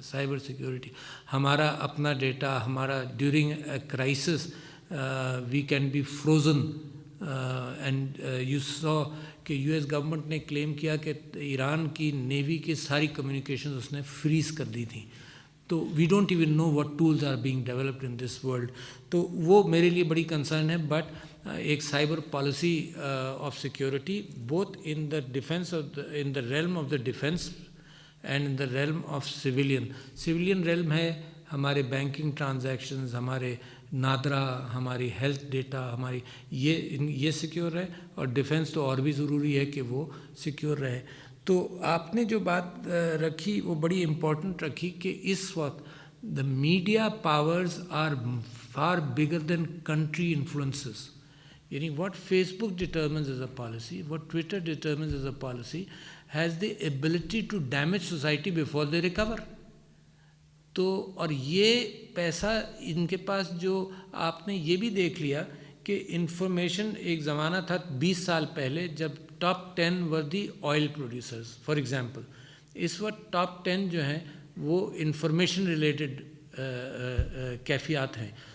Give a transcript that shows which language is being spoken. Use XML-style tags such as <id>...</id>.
<en>cyber security</en> <ur>ہمارا اپنا data, ہمارا</ur> <en>During a crisis we can be frozen. And you saw</en> <ur>کہ US government نے کلیم کیا کہ ایران کی نیوی کی ساری کمیونیکیشنز اس نے فریز کر دی تھیں.</ur> <en>تو we don't even know what tools are being developed in this world.</en> <ur>تو وہ میرے لیے بڑی کنسرن ہے.</ur> <en>But ایک cyber policy of security both in the defence in the realm of the defence and in the realm of civilian realm ہے.</en> <ur>ہمارے banking transactions, ہمارے نادرا, ہماری ہیلتھ ڈیٹا, ہماری یہ سیکیور رہے, اور ڈیفینس تو اور بھی ضروری ہے کہ وہ سیکیور رہے. تو آپ نے جو بات رکھی وہ بڑی امپورٹنٹ رکھی کہ اس وقت</ur> <en>The media powers are far bigger than country influences. What Facebook determines as a policy, what Twitter determines as a policy, has the ability to damage society before they recover.</en> <ur>تو اور یہ پیسہ ان کے پاس جو آپ نے یہ بھی دیکھ لیا کہ انفارمیشن ایک زمانہ تھا 20 سال پہلے جب top 10</ur> <en>Were the oil producers for example.</en> <ur>اس وقت ٹاپ 10 جو ہیں وہ انفارمیشن ریلیٹڈ کیفیات ہیں.</ur>